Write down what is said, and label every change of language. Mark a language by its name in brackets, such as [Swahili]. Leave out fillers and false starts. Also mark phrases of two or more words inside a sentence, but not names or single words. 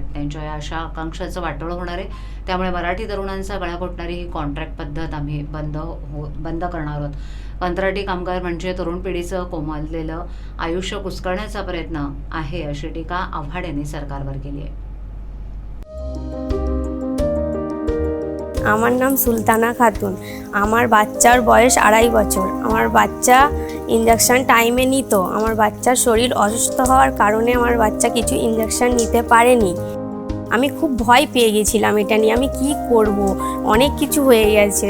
[Marathi] त्यांच्या या आशा आकांक्षाचं वाटोळं होणार आहे. त्यामुळे मराठी तरुणांचा गळा घोटणारी ही कॉन्ट्रॅक्ट पद्धत आम्ही बंद करणार आहोत. कंत्राटी कामगार म्हणजे तरुण पिढीचं कोमललेलं आयुष्य कुस्करण्याचा प्रयत्न आहे अशी टीका आव्हाड यांनी सरकारवर केली आहे. [Bangla] আমার নাম সুলতানা খাতুন। আমার বাচ্চার বয়স 2.5 বছর। আমার বাচ্চা [English] injection time [Bangla] নিত। আমার বাচ্চার শরীর অসুস্থ হওয়ার কারণে আমার বাচ্চা কিছু ইনজেকশন নিতে পারেনি। আমি খুব ভয় পেয়ে গেছিলাম এটা নিয়ে, আমি কি করব, অনেক কিছু হয়ে গেছে।